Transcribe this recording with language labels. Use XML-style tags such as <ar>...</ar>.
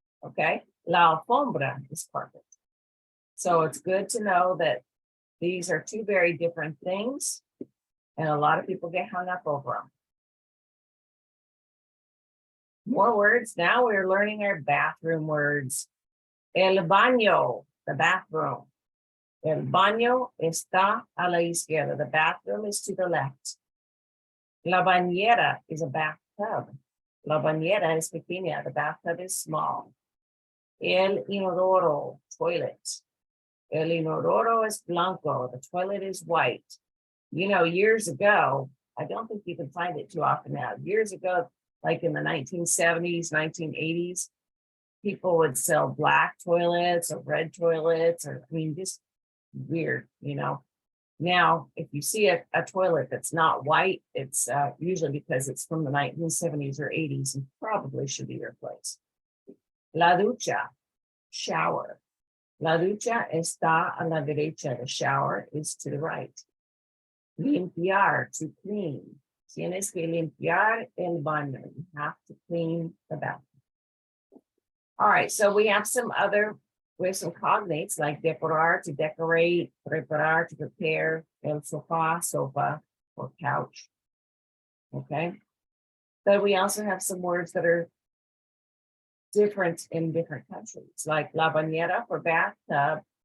<en>Okay, la alfombra is carpet. So it's good to know that these are two very different things. And a lot of people get hung up over them. More words. Now we're learning our bathroom words.</en> <es>El baño, the bathroom. El baño está a la izquierda.</es> <en>The bathroom is to the left.</en> <es>La bañera</es> <en>is a bathtub.</en> <es>La bañera es pequeña.</es> <en>The bathtub is small. El inodoro, toilet.</en> <es>El inodoro es blanco.</es> <en>The toilet is white. You know, years ago, I don't think you can find it too often now. Years ago, like in the 1970s, 1980s, people would sell black toilets or red toilets, or I mean, just weird, you know. Now, if you see a toilet that's not white, it's usually because it's from the 1970s or 80s and probably should be replaced.</en> <es>La ducha, shower. La ducha está a la derecha.</es> <en>The shower is to the right. Limpiar, to clean.</en> <es>Tienes que limpiar el baño.</es> <en>You have to clean the bathroom. All right, so we have some cognates like decorar, to decorate, preparar, to prepare, el sofá, sofa, or couch. Okay. But we also have some words that are different in different countries, like la bañera for bathtub.</en>